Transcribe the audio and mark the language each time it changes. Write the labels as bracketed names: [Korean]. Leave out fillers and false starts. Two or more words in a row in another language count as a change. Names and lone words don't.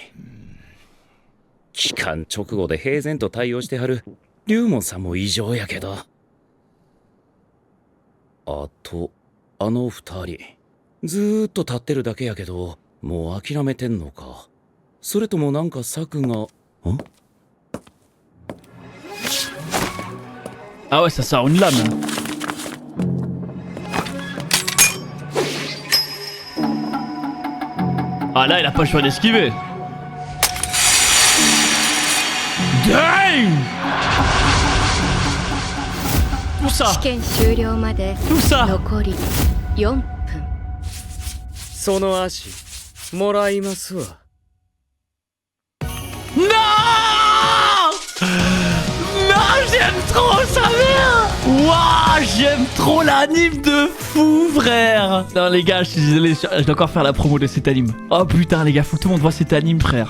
[Japanese] 帰還直後で平然と対応してはる龍門さんも異常やけど、あとあの二人ずーっと立ってるだけやけど、もう諦めてんのか、それともなんか策が。 [French] Ah ouais, ça sort une lame. Ah là, il a pas le choix d'esquiver. Dang! Tout ça. [Japanese] 試験終了まで [French] Tout ça. [Japanese] 残り4分。その足もらいますわ。 [French] Non! Non, j'aime trop sa mère! Waouh, j'aime trop l'anime de fou, frère! Non, les gars, je suis désolé, je dois encore faire la promo de cet anime. Oh putain, les gars, faut que tout le monde voit cet anime, frère.